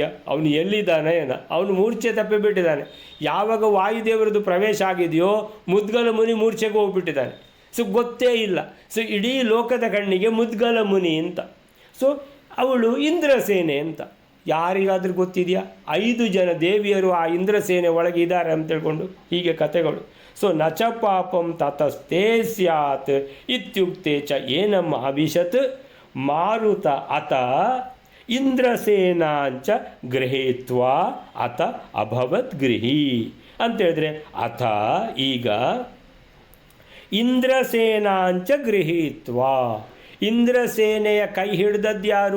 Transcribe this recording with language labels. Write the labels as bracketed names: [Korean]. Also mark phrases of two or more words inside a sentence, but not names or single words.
[Kannada] ಅವನು ಎಲ್ಲಿದ್ದಾನೆ ಏನೋ, ಅವನು ಮೂರ್ಛೆ ತಪ್ಪಿಬಿಟ್ಟಿದ್ದಾನೆ. ಯಾವಾಗ ವಾಯುದೇವರದ್ದು ಪ್ರವೇಶ ಆಗಿದೆಯೋ ಮುದ್ಗಲ ಮುನಿ ಮೂರ್ಛೆಗೆ ಹೋಗ್ಬಿಟ್ಟಿದ್ದಾನೆ. ಸೊ ಗೊತ್ತೇ ಇಲ್ಲ. ಸೊ ಇಡೀ ಲೋಕದ ಕಣ್ಣಿಗೆ ಮುದ್ಗಲ ಮುನಿ ಅಂತ. ಸೊ ಅವಳು ಇಂದ್ರಸೇನೆ ಅಂತ. ಯಾರಿಗಾದರೂ ಗೊತ್ತಿದೆಯಾ? 5 ಜನ ದೇವಿಯರು ಆ ಇಂದ್ರಸೇನೆ ಒಳಗೆ ಇದ್ದಾರೆ ಅಂತ ತಿಳ್ಕೊಂಡು ಹೀಗೆ ಕಥೆಗಳು. [Sanskrit] ಸೊ ನ ಚ ಪಾಪಂ ತತಸ್ತೆ ಸ್ಯಾತ್ ಇತ್ಯುಕ್ತೆ ಚ ಏನಂ ಅವಿಶತ್ ಮಾರುತ ಅತ ಇಂದ್ರಸೇನಾಂಚ ಗೃಹೀತ್ವಾ ಅತ ಅಭವತ್ ಗೃಹಿ ಅಂತೇಳಿದ್ರೆ, ಅಥ ಈಗ ಇಂದ್ರಸೇನಾಂಚ ಗೃಹೀತ್ವಾ, [Kannada] ಇಂದ್ರಸೇನೆಯ ಕೈ ಹಿಡಿದದ್ಯಾರು?